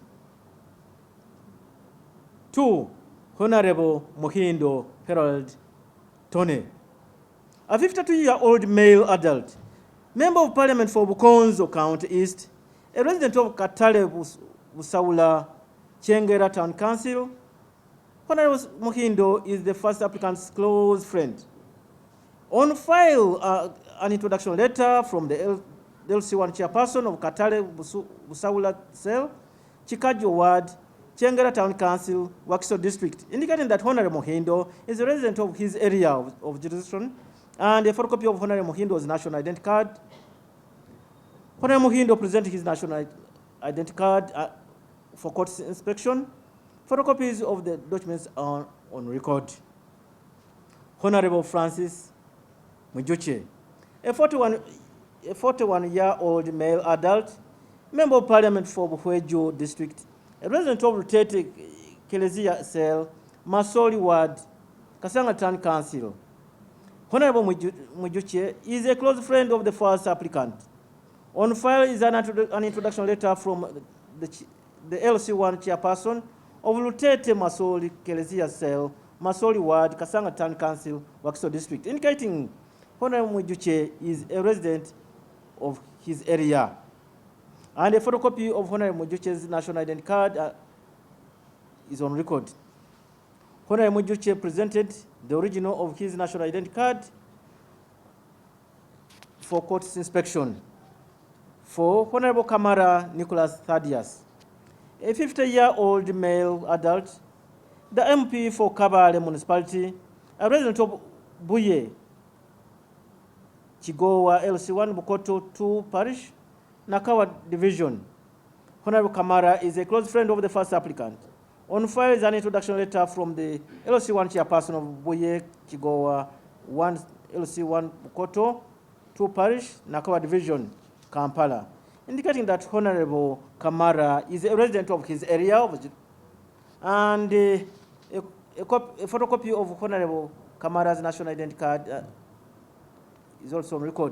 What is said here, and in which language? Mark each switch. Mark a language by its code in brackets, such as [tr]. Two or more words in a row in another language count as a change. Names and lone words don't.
[en] 2. Honorable Muhindo Harold Tone, a 52-year-old male adult, member of Parliament for Bukonzo County East, a resident of Katale Busaula, Chengera Town Council. Honorable Muhindo is the first applicant's close friend. On file, an introduction letter from the LC1 chairperson of Katale Busaula Cell, Chikajo Ward, Chengera Town Council, Wakiso District, indicating that Honorable Muhindo is a resident of his area of jurisdiction, and a photocopy of Honorable Muhindo's national identity card. Honorable Muhindo presented his national identity card for court inspection. Photocopies of the documents are on record. Honorable Francis Mujuche, a 41-year-old male adult, member of Parliament for Buhwejo District, a resident of Rutete Kelezia Cell, Masoli Ward, Kasanga Town Council. Honorable Mujuche is a close friend of the first applicant. On file is an introduction letter from the LC1 chairperson of Rutete Masoli Kelezia Cell, Masoli Ward, Kasanga Town Council, Wakiso District, indicating Honorable Mujuche is a resident of his area, and a photocopy of Honorable Mujuche's national identity card is on record. Honorable Mujuche presented the original of his national identity card for court's inspection. For Honorable Kamara Nicholas Thaddeus, a 50-year-old male adult, the MP for Kabale Municipality, a resident of Buye, Chigowa LC1 Bukoto 2 Parish, Nakawa Division. Honorable Kamara is a close friend of the first applicant. On file is an introduction letter from the LC1 chairperson of Buye, Chigowa 1 LC1 Bukoto 2 Parish, Nakawa Division, Kampala, indicating that Honorable Kamara is a resident of his area, and a photocopy of Honorable Kamara's national identity card is also on record.